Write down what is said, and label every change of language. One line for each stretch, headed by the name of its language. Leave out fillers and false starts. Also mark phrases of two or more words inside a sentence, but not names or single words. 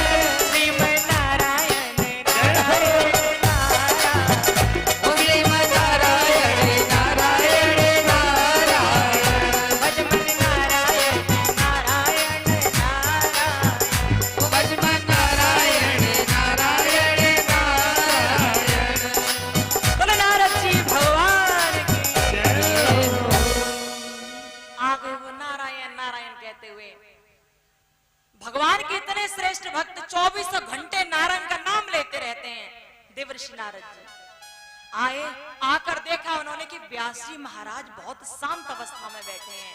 Hindi: श्रीमन नारायण नारायण नारायण, ओ श्रीमन नारायण नारायण नारायण, भजमन नारायण नारायण नारायण। ओ भजमन नारायण नारायण नारायण। बोलो नारद जी भगवान की जय हो। आ गए वो नारायण नारायण कहते हुए। भगवान के इतने श्रेष्ठ भक्त 24 घंटे नारायण का नाम लेते रहते हैं। देवर्षि नारद जी आए, आकर देखा उन्होंने कि व्यास जी महाराज बहुत शांत अवस्था में बैठे हैं।